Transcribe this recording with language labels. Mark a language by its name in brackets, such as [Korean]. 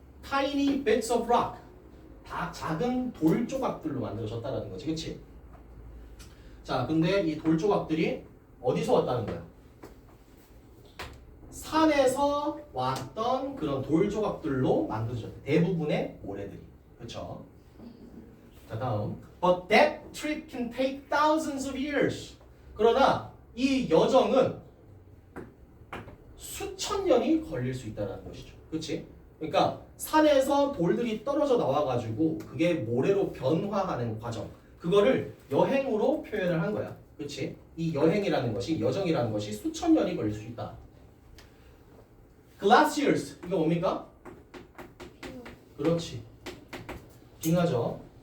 [English] tiny bits of rock [Korean] 다 작은 돌 조각들로 만들어졌다라는 거지. 그치? 자, 근데 이 돌 조각들이 어디서 왔다는 거야? 산에서 왔던 그런 돌 조각들로 만들어졌대. 대부분의 모래들이. 그렇죠? 자, 다음. [English] But that trip can take thousands of years. [Korean] 그러나 이 여정은 수천 년이 걸릴 수 있다는 것이죠. 그렇지? 그러니까 산에서 돌들이 떨어져 나와가지고 그게 모래로 변화하는 과정. 그거를 여행으로 표현을 한 거야. 그렇지? 이 여행이라는 것이, 여정이라는 것이 수천 년이 걸릴 수 있다. Glaciers. 이거 뭡니까? 그렇지. 빙하죠.